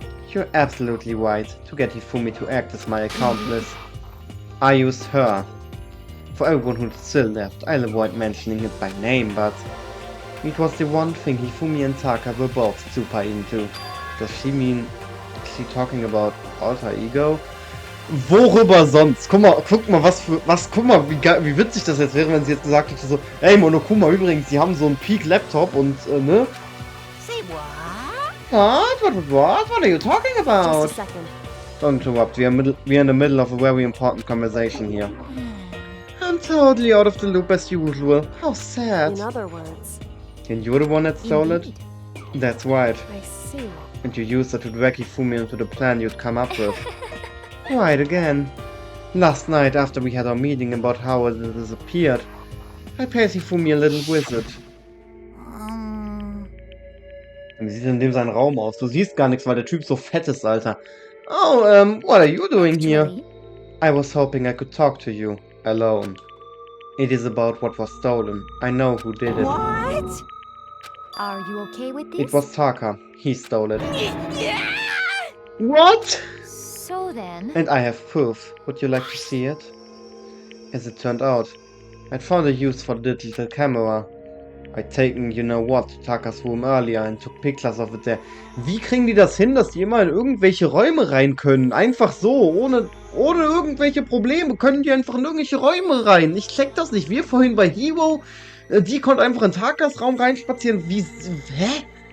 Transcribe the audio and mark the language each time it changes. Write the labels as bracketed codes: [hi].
[en] You're absolutely right. To get Hifumi to act as my accomplice, I used her. For everyone who's still left, I'll avoid mentioning it by name, but... It was the one thing Hifumi and Taka were both super into. Does she mean... Is she talking about alter ego? [de] Worüber sonst? Guck mal, guck mal, wie witzig das jetzt wäre, wenn sie jetzt gesagt hätte so, ey Monokuma, übrigens, die haben so einen Peak-Laptop und, ne? [en] Say what? What are you talking about? Just a second. Don't interrupt, we're in the middle of a very important conversation here. I'm totally out of the loop as usual. How sad. In other words... And you're the one that stole it? That's right. I see. And you used it to drag Hifumi into the plan you'd come up with. Right again. Last night, after we had our meeting about how it disappeared, I paid Hifumi a little visit. [de] Wie sieht denn dem sein Raum aus? Du siehst gar nichts, weil der Typ so fett ist, Alter. [en] Oh, what are you doing here? I was hoping I could talk to you, alone. It is about what was stolen. I know who did it. What? Are you okay with this? It was Taka. He stole it. What? So then... And I have proof. Would you like to see it? As it turned out, I'd found a use for the digital camera. I taken you know what to Takas room earlier and took pictures of it there. [de] Wie kriegen die das hin, dass die immer in irgendwelche Räume rein können? Einfach so, ohne irgendwelche Probleme können die einfach in irgendwelche Räume rein. Ich check das nicht. Wir vorhin bei Hero, die konnte einfach in Takas Raum reinspazieren. Wie, hä?